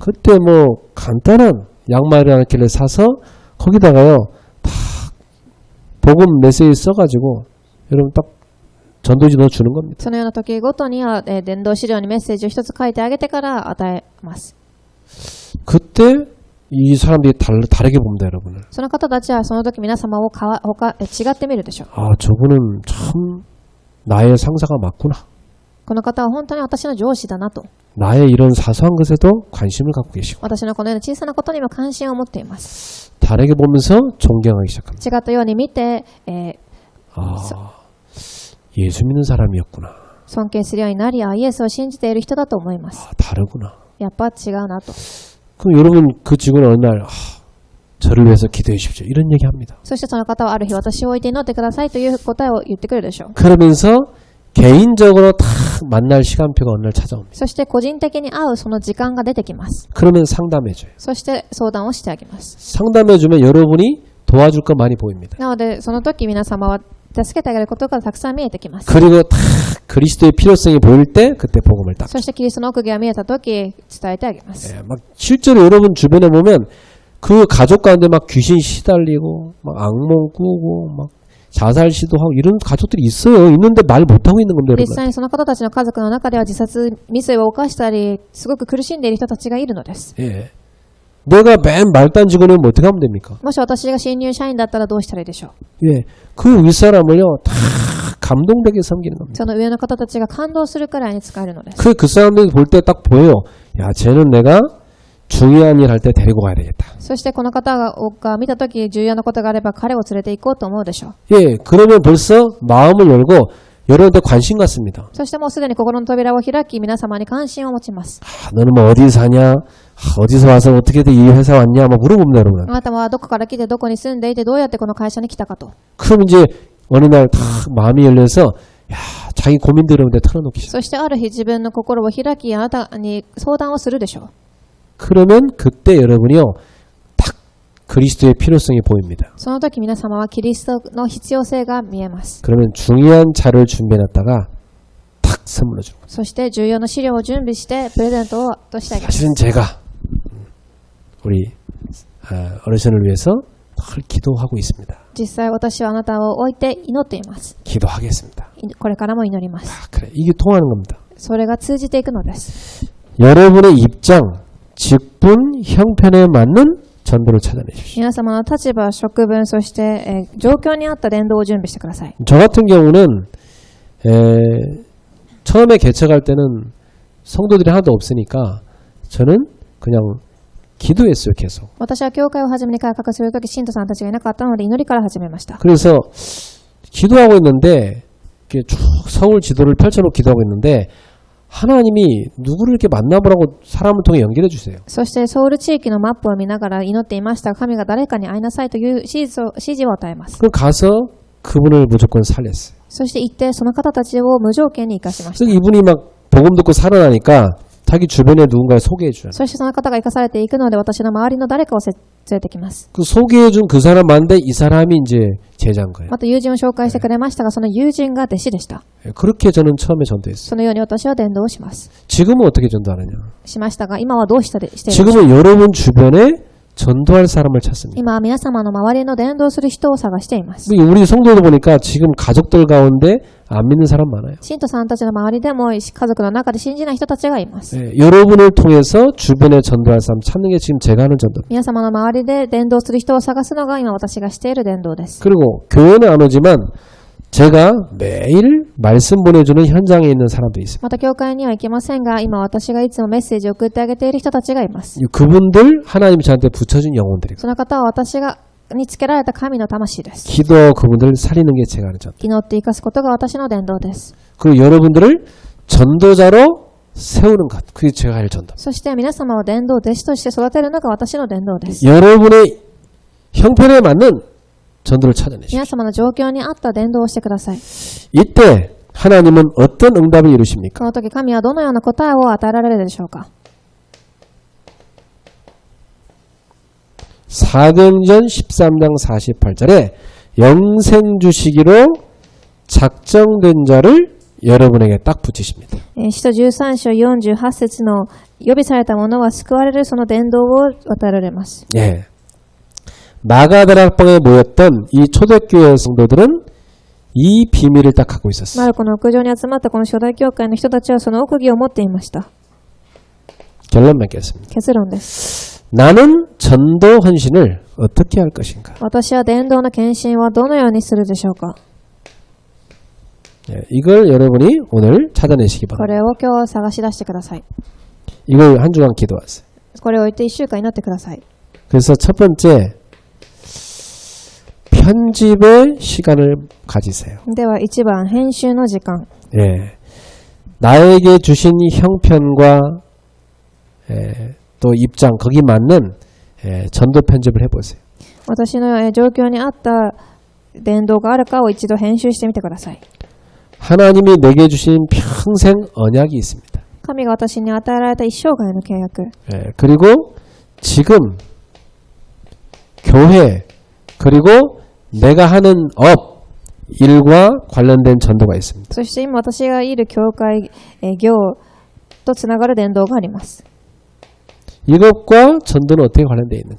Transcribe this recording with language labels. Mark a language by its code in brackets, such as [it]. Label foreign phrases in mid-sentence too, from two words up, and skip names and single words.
[ko] 그때 뭐 간단한 양말 한 켤레 사서 거기다가요 다 복음 메시지 써가지고 여러분 딱 전도지 넣어 주는 겁니다. [ja] そのような時ごとには、伝道資料にメッセージを一つ書いてあげてから与えます。 [ko] 그때 이 사람들이 다르게 봅니다, 여러분을. [ja] その方たちはその時皆様を違ってみるでしょう。 [ko] 아, 저분은 참 나의 상사가 맞구나. [ja] この方は本当に私の上司だなと。 [ko] 나의 이런 사소한 것에도 관심을 갖고 계시고 [ja] 私のこのような小さなことにも関心を持っています。 [ko] 다르게 보면서 존경하기 시작합니다. [ja] 違ったように見て、 [ko] 아, 예수 믿는 사람이었구나. [ja] 尊敬するようになり、イエスを信じている人だと思います。 [ko] 아, 다르구나. [ja] やっぱ違うなと。 [ko] 그럼 여러분 그 직원 어느 날 저를 위해서 기도해 주십시오. 이런 얘기합니다. [ja] そしてその方はある日私を置いて祈ってくださいという答えを言ってくるでしょう。 [ko] 그러면서 개인적으로 다 만날 시간표가 어느 날 찾아옵니다. [ja] そして個人的に会うその時間が出てきます。 [ko] 그러면 상담해줘요. [ja] そして相談をしてあげます。 [ko] 상담해주면 여러분이 도와줄 거 많이 보입니다. [ja] なのでその時皆様は助けてあげることがたくさん見えてきます。 [ko] 그리고 다 그리스도의 필요성이 보일 때 그때 복음을 딱. [ja] そしてキリストの奥義が見えた時伝えてあげます。 [ko] 예, 막 실제로 여러분 주변에 보면 그 가족 가운데 막 귀신 시달리고 막 악몽 꾸고 막 자살 시도하고 이런 가족들이 있어요. 있는데 말 못하고 있는 겁니다, [ja] 実 [ko] 여러분. [ja] 際にその方たちの家族の中では自殺未遂を犯したりすごく苦しんでいる人たちがいるのです。 [ko] 예. 내가 맨 말단 직원이면 어떻게 하면 됩니까? [ja] もし私が新入社員だったらどうしたらいいでしょう。 [ko] 예. 그 윗사람을요, 다 감동되게 섬기는 겁니다. [ja] その上の方たちが感動するくらいに使えるのです。 [ko] 그 사람들이 볼 때 딱 보여요. 야, 쟤는 내가 중요한 일 할 때 데리고 가야 되겠다. [ja] そしてこの方が見たとき重要なことがあれば彼を連れて行こうと思うでしょう。 [ko] 예, 그러면 벌써 마음을 열고 여러분한테 관심 갖습니다. [ja] そしてもうすでに心の扉を開き皆様に関心を持ちます。 [ko] 아, 너는 뭐 어디 사냐? 아, 어디서 와서 어떻게 이 회사 왔냐? 막 물어봅니다, 여러분. [ja] あなたはどこから来てどこに住んでいてどうやってこの会社に来たかと。 [ko] 그럼 이제 어느 날 다 마음이 열려서 야, 자기 고민들 여러분한테 털어놓기 시작. [ja] そしてある日自分の心を開きあなたに相談をするでしょう。 [ko] 그러면 그때 여러분이요, 딱 그리스도의 필요성이 보입니다. [ja] その時皆様はキリストの必要性が見えます。 [ko] 그러면 중요한 자료를 준비해놨다가 탁 선물로 주는 거예요. [ja] そして重要な資料を準備してプレゼントをとしてあげます。 [ko] 사실은 제가 우리 어르신을 위해서 늘 기도하고 있습니다. [ja] 実際私はあなたを置いて祈っています。 [ko] 기도하겠습니다. [ja] これからも祈ります。 [ko] 아, 그래. 이게 통하는 겁니다. [ja] それが通じていくのです。 [ko] 여러분의 입장, 직분, 형편에 맞는 전도를 찾아내십시오. [ja] 皆様の立場、職分、そして、状況に合った伝道を準備してください。 [ko] 저 같은 경우는 처음에 개척할 때는 성도들이 하나도 없으니까 저는 그냥 기도했어요, 계속. [ja] 私は教会を初めに改革するとき、信徒さんたちがいなかったので祈りから始めました。 [ko] 그래서 기도하고 있는데 이렇게 쭉 서울 지도를 펼쳐놓고 기도하고 있는데 하나님이 누구를 이렇게 만나보라고 사람을 통해 연결해 주세요. [ja] そしてソウル地域のマップを見ながら祈っていましたが、神が誰かに会いなさいという指示を与えます。 [ko] 그럼 가서 그분을 무조건 살렸어요. [ja] そして行ってその方たちを無条件に生かしました。 [ko] 그래서 이분이 막 복음 듣고 살아나니까 자기 주변에 누군가를 소개해줘요. [ja] そしてその方が生かされていくので、私の周りの誰かを連れてきます。 [ko] 그 소개해준 그 사람 맞는데 이 사람이 이제 제자인 거예요. [ja] また友人を紹介してくれましたが、その友人が弟子でした。 [ko] 그렇게 저는 처음에 전도했어요. [ja] そのように私は伝道をします。 [ko] 지금은 어떻게 전도하느냐? [ja] しましたが、今はどうしているのか。 [ko] 지금은 여러분 주변에 전도할 사람을 찾습니다. [ja] 今は皆様の周りの伝道する人を探しています。 [ko] 우리 성도도 보니까 지금 가족들 가운데 안 믿는 사람 많아요. [ja] 信徒さんたちの周りでも家族の中で信じない人たちがいます。 [ko] 여러분을 통해서 주변에 전도할 사람 찾는 게 지금 제가 하는 전도입니다. [ja] 皆様の周りで伝道する人を探すのが今私がしている伝道です。 [ko] 그리고 교회는 안 오지만 제가 매일 말씀 보내주는 현장에 있는 사람들이 있습니다. [ja] また教会には行けませんが、今私がいつもメッセージを送ってあげている人たちがいます。 [ko] 그분들 하나님이 저한테 붙여준 영혼들이고 [ja] その方は私がにつけられた神の魂です。 [ko] 기도 그분들 살리는 게 제가 하는 전도. [ja] 祈って生かすことが私の伝道です。 [ko] 그리고 여러분들을 전도자로 세우는 것, 그게 제가 할 전도. [ja] そして皆様を伝道弟子として育てるのが私の伝道です。 [ko] 여러분의 형편에 맞는 전도를 찾아내십시오. [ja] 皆様の状況に合った伝道をしてください。 [ko] 이때 하나님은 어떤 응답을 이루십니까? [ja] この時神はどのような答えを与えられるでしょうか。 [ko] 사도행전 13장 48절에 영생 주시기로 작정된 자를 여러분에게 딱 붙이십니다. [ja] 使徒13章48節の予備された者は救われるその伝道を与えられます。 [ko] 예. 마가다락방에 모였던 이 초대교회 성도들은 이 비밀을 딱 갖고 [ja] マ [ko] 있었어요. [ja] ルコの屋上に集まったこの初代教会の人たちはその奥義を持っていました。 [ko] 결론 맺겠습니다. [ja] 結論です。 [ko] 나는 전도 헌신을 어떻게 할 것인가? [ja] 私は伝道の献身はどのようにするでしょうか。 [ko] 예, 이걸 여러분이 오늘 찾아내시기 [ja] こ [ko] 바랍니다. [ja] れを今日探し出してください。 [ko] 이걸 한 주간 기도하세요. [ja] これを置いて1週間祈ってください。 [ko] 그래서 첫 번째 편집의 시간을 가지세요. [ja] では1番、編集の時間。 [ko] 예, 나에게 주신 형편과 또 입장 거기 맞는 전도 편집을 해보세요. [ja] 私の状況に合った伝道があるかを一度編集してみてください。 [ko] 하나님이 내게 주신 평생 언약이 있습니다. [ja] 神が私に与えられた一生涯の契約。 [ko] 그리고 지금 교회 그리고 내가 하는 업 일과 관련된 전도가 있습니다. [ja] そして今私がいる教会、業とつながる伝道があります。 [ko] 이것과 전도는 어떻게 관련되어 있는가?